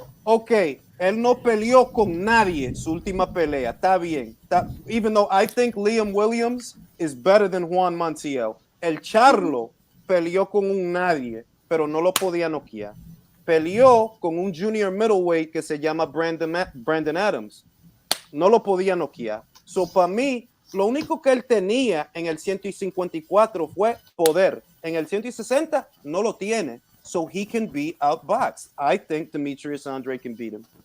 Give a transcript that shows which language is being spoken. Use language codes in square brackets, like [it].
[es] Ok, él no peleó con nadie su última pelea. Está bien. [en] Even though I think Liam Williams is better than Juan Montiel. [es] El Charlo peleó con un nadie, pero no lo podía noquear. Peleó con un junior middleweight que se llama Brandon Adams. No lo podía noquear. So, para mí, lo único que él tenía en el 154 fue poder. En el 160 no lo tiene. [en] So he can be outboxed. I think Demetrius Andre can beat him.